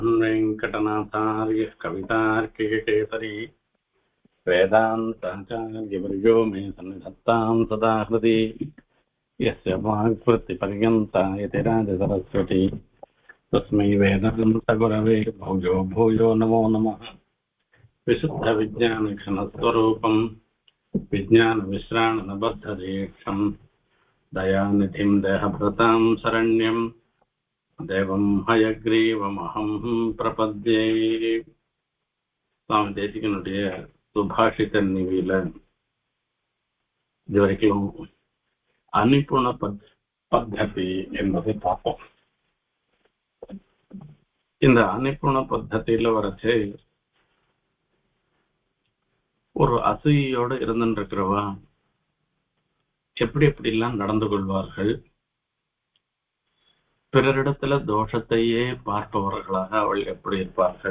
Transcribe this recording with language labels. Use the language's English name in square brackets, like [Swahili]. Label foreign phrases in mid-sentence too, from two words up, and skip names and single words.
[Sanskrit] वेंकटनाथार्य कवितार्किकेसरी वेदान्ताचार्यवर्यो मे सन्निधत्तां सदा हृदि यस्य वाक्कृतिपर्यन्ता यतिराजसरस्वती तस्मै वेदान्तगुरवे भूयो भूयो नमो नमः। विशुद्धविज्ञानघनस्वरूपं विज्ञानविश्राणनबद्धदीक्षं दयानिधिं देहभृतां शरण्यं देवं हयग्रीवमहं प्रपद्ये. [Tamil] சுவாமி தேசிகனுடைய சுபாஷித நிவியில இதுவரைக்கும் அனிப்புண பத்ததி என்பதை பார்ப்போம். இந்த அனிப்புண பத்ததியில வரச்சு ஒரு அசூயோடு இருந்துருக்கிறவா எப்படி எப்படிலாம் நடந்து கொள்வார்கள், பிறரிடத்துல தோஷத்தையே பார்ப்பவர்களாக அவள் எப்படி இருப்பார்கள்.